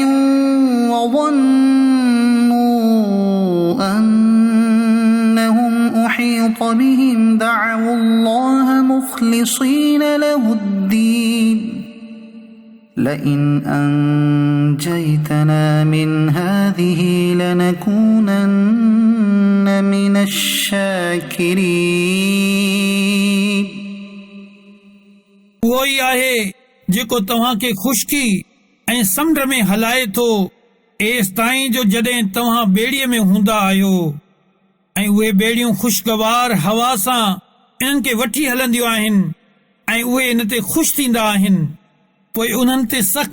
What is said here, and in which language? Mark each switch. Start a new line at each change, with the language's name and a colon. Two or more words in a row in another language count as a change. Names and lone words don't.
Arabic: وظنوا أنهم أحيط بهم دعوا الله مخلصين له الدين لئن أنجيتنا من هذه لنكونن من الشاكرين
Sindhi: उहो ई आहे जेको तव्हांखे खुशकी ऐं समुंड में हलाए थो एसि ताईं जो जॾहिं तव्हां ॿेड़ीअ में हूंदा आहियो ऐं उहे ॿेड़ियूं ख़ुशगवार हवा सां इन्हनि खे वठी हलंदियूं आहिनि ऐं उहे इन ते ख़ुशि थींदा आहिनि पोइ उन्हनि ते सख़्त